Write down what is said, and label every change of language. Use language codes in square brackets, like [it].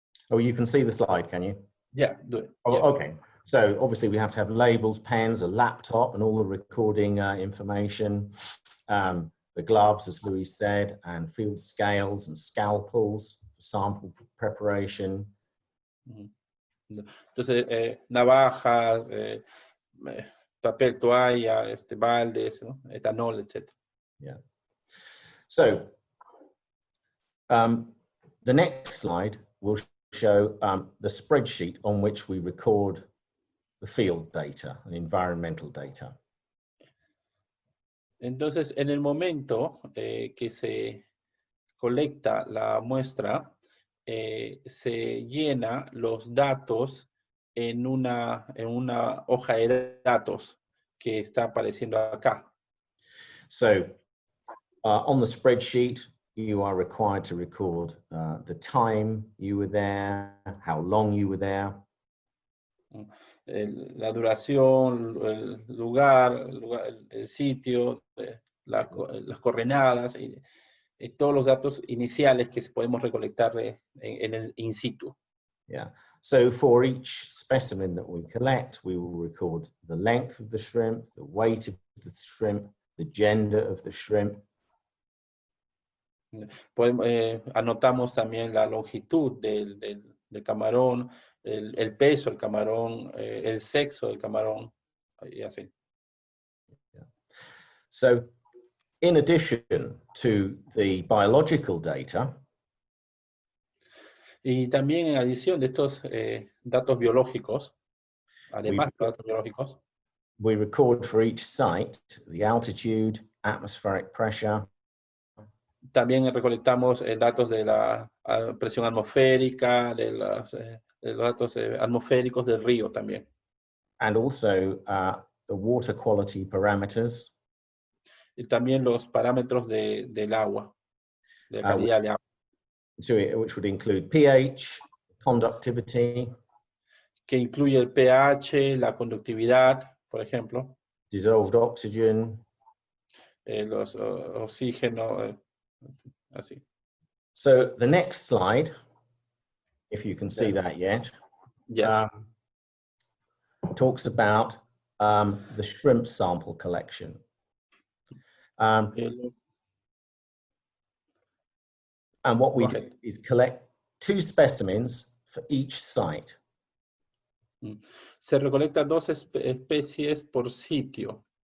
[en] Oh, you can see the slide, can you? Yeah, do it. Oh, Yeah. okay. So obviously we have to have labels, pens, a laptop, and all the recording information. The gloves, as Louis said, and field scales and scalpels for sample preparation. [es] Entonces, navajas, papel toalla, baldes, ¿no? Etanol, etc. [en] Yeah. So the next slide will show the spreadsheet on which we record the field data and environmental data. [es] Entonces, en el momento que se colecta la muestra, se llena los datos en una hoja de datos que está apareciendo acá. [en] So on the spreadsheet, you are required to record the time you were there, how long you were there. [es] La duración, el lugar, el sitio, las coordenadas y todos los datos iniciales que podemos recolectar en el in situ. [en] Yeah. So for each specimen that we collect, we will record the length of the shrimp, the weight of the shrimp, the gender of the shrimp. [es] Anotamos también la longitud del camarón, el peso del camarón, el sexo del camarón, y así. [en] Yeah. So in addition to the biological data, [es] y también en adición de estos datos biológicos, además de datos biológicos, [en] we record for each site the altitude, atmospheric pressure. [es] También recolectamos datos de la presión atmosférica, de los datos atmosféricos del río también. [en] And also the water quality parameters. [es] Y también los parámetros del agua, de calidad del agua. [en] Which would include pH, conductivity. [es] Que incluye el pH, la conductividad, por ejemplo. [en] Dissolved oxygen. [es] Los oxígenos, así. [en] So the next slide, if you can see that yet, yes. Talks about the shrimp sample collection. And what we do is collect 2 specimens for each site. [es] Se recolecta 2 especies por sitio.